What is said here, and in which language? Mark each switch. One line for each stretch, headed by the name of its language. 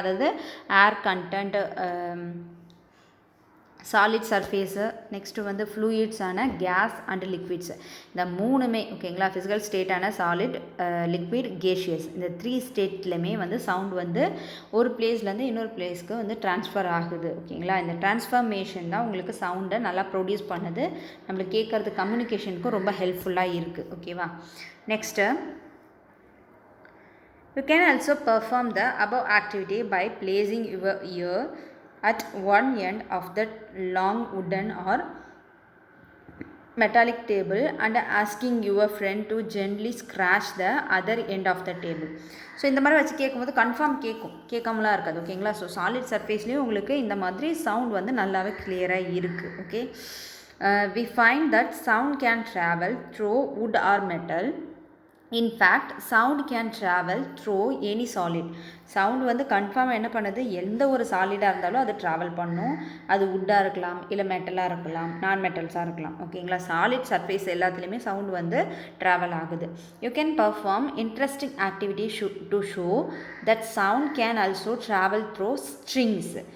Tamil: அதாவது ஏர் content, solid surface, next வந்து ஃப்ளூயிட்ஸான case and liquids, இந்த மூணுமே. ஓகேங்களா. ஃபிசிக்கல் ஸ்டேட்டான சாலிட், லிக்விட், கேஷியஸ், இந்த 3 ஸ்டேட்லையுமே வந்து சவுண்ட் வந்து ஒரு பிளேஸ்லேருந்து இன்னொரு பிளேஸ்க்கு வந்து ட்ரான்ஸ்ஃபர் ஆகுது. ஓகேங்களா. இந்த ட்ரான்ஸ்ஃபர்மேஷன் தான் உங்களுக்கு சவுண்டை நல்லா ப்ரொடியூஸ் பண்ணுது, நம்மளுக்கு கேட்குறது கம்யூனிகேஷனுக்கும் ரொம்ப ஹெல்ப்ஃபுல்லாக இருக்குது. ஓகேவா.
English: Next, you can also perform the above activity by placing your ear at one end of the long wooden or metallic table and asking your friend to gently scratch the other end of the table.
Tamil: So இந்த மாதிரி வச்சு கேட்கும்போது confirm கேட்காமலாம் இருக்காது. ஓகேங்களா. So solid சர்ஃபேஸ்லேயும் உங்களுக்கு இந்த மாதிரி sound வந்து நல்லாவே கிளியராக இருக்குது. Okay.
English: we find that sound can travel through wood or metal. In fact, sound can travel through any solid.
Tamil: Sound வந்து கன்ஃபார்மாக என்ன பண்ணுது, எந்த ஒரு சாலிடாக இருந்தாலும் அது ட்ராவல் பண்ணும். அது வுட்டாக இருக்கலாம், இல்லை மெட்டலாக இருக்கலாம், நான் மெட்டல்ஸாக இருக்கலாம். ஓகேங்களா. சாலிட் சர்ஃபேஸ் எல்லாத்துலேயுமே சவுண்ட் வந்து ட்ராவல் ஆகுது.
English: You can perform interesting activity to show that sound can also travel through strings.